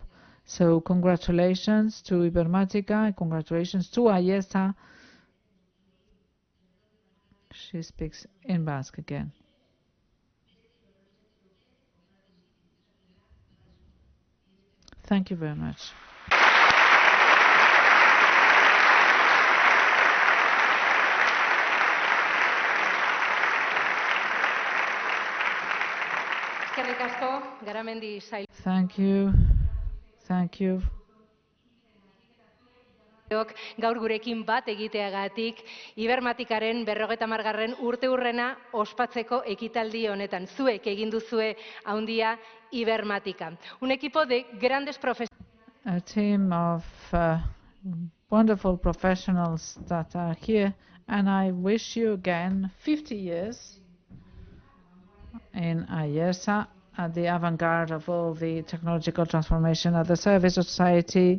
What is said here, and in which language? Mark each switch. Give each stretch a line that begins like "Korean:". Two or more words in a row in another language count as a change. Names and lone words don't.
English: So congratulations to Ibermática, congratulations to Ayesa. She speaks in Basque again. Thank you very much.
Basque: Eskerrik asko, Garamendi sail.
English: Thank you. Thank you.
Basque: Gaur gurekin bat egiteagatik, Ibermáticaren 50. urteurrena ospatzeko ekitaldi honetan. Zuek egin duzue handia Ibermática.
Spanish: Un equipo de grandes profesionales.
English: A team of wonderful professionals that are here, and I wish you again 50 years in Ayesa, at the avant-garde of all the technological transformation, at the service of society.